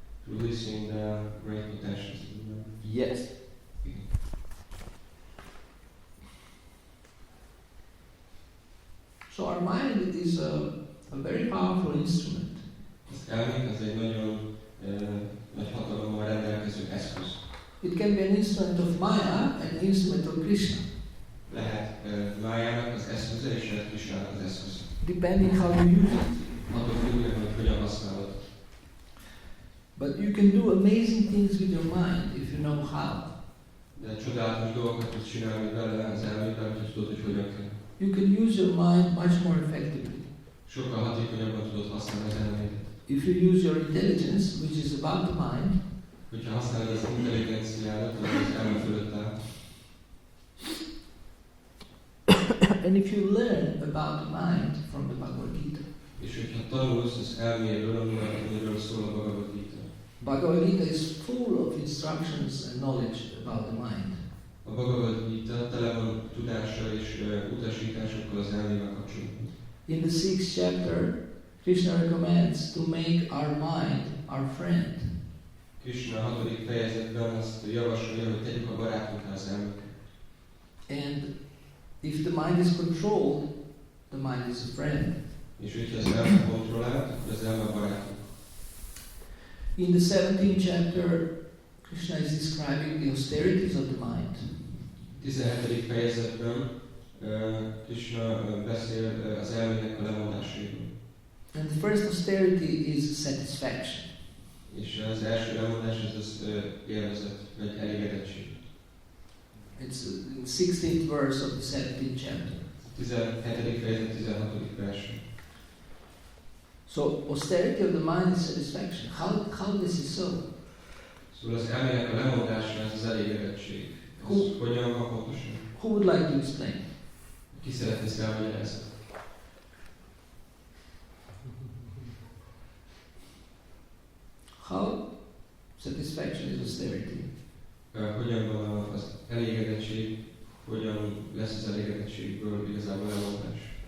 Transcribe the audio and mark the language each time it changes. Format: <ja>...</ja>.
<en>Releasing the great potentials. Yes. So our mind is a very powerful instrument.</en> <hu>Az elménk az egy nagyon nagy hatalommal rendelkező eszköz.</hu> <en>It can be an instrument of Maya and an instrument of Krishna,</en> <hu>Lehet Májának az eszköze, és lehet Krishnának az eszköze.</hu> <en>depending how you use it.</en> <hu>Attól függően, hogy hogyan használod.</hu> <en>But you can do amazing things with your mind if you know how.</en> <hu>De csodálatos dolgokat tudsz csinálni vele az elmével, hogy tudod, hogy hogyan kell.</hu> <en>You can use your mind much more effectively</en> <hu>Sokkal hatékonyabban tudod használni az elmédet.</hu> <en>if you use your intelligence, which is above the mind,</en> <hu>Hogyha használod az intelligenciádat, ami az elme fölött áll,</hu> <en>and if you learn about the mind from the Bhagavad Gita.</en> <hu>és hogyha tanulsz az elméről, amiről szól a Bhagavad Gita.</hu> <en>Bhagavad Gita is full of instructions and knowledge about the mind.</en> <hu>A Bhagavad Gita tele van tudással és utasításokkal az elmével kapcsolatban.</hu> <en>In the 6th chapter, Krishna recommends to make our mind our friend.</en> <hu>Krishna a 6. fejezetben azt javasolja, hogy tegyük a barátunká az elmünket.</hu> <en>And if the mind is controlled, the mind is a friend.</en> <hu>És hogyha az elme kontrollált, akkor az elme a barátunk.</hu> <en>In the 17th chapter, Krishna is describing the austerities of the mind.</en> <hu>17. fejezetben Krishna beszél az elmének a lemondásairól.</hu> <en>And the first austerity is satisfaction.</en> <hu>És az első lemondás az élvezet, vagy elégedettség.</hu> <en>It's in 16th verse of the 17th chapter.</en> <hu>17. fejezet 16. vers.</hu> <en>So austerity of the mind is satisfaction. How this is so?</en> <hu>Szóval az elmének a lemondása az elégedettség. Ez hogyan van pontosan?</hu> <en>Who would like to explain?</en> <hu>Ki szeretne ezt elmagyarázni?</hu> <en>How satisfaction is austerity?</en> <hu>Hogyan van az elégedettség, hogyan lesz az elégedettségből igazából lemondás?</hu>